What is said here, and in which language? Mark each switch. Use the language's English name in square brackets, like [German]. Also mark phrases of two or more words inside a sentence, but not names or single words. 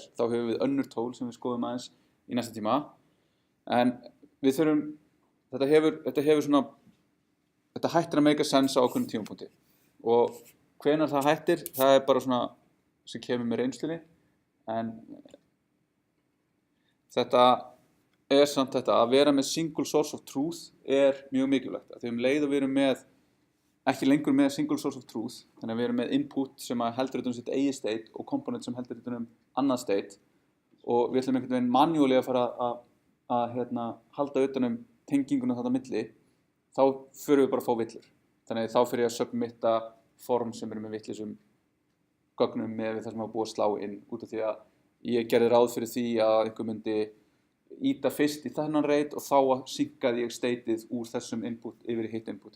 [Icelandic] Þá höfum við önnur tól sem við skoðum aðeins í næsta tíma. En við þurfum, þetta hættir að [English] make sense [Icelandic] á ákveðnum tímapunkti. Og hvenær það hættir, það er bara svona sem kemur með reynslunni. En þetta er samt þetta, að vera með [English] single source of truth [Icelandic] er mjög mikilvægt. Þegar leið og við erum ekki lengur með [English] single source of truth, [Icelandic] þannig að við erum með input sem heldur utan sitt eigið state og komponent sem heldur utan annað state og við ætlum einhvern veginn manually að fara að halda utan tenginguna þarna milli, þá förum við bara að fá villur. Þannig að þá fyrir ég að submitta form sem eru með vittlisum gögnum með það sem var búið að slá inn út af því að ég gerði ráð fyrir því að einhver myndi íta fyrst í þennan reit og þá synkaði ég stateið úr þessum input yfir í hitt inputið.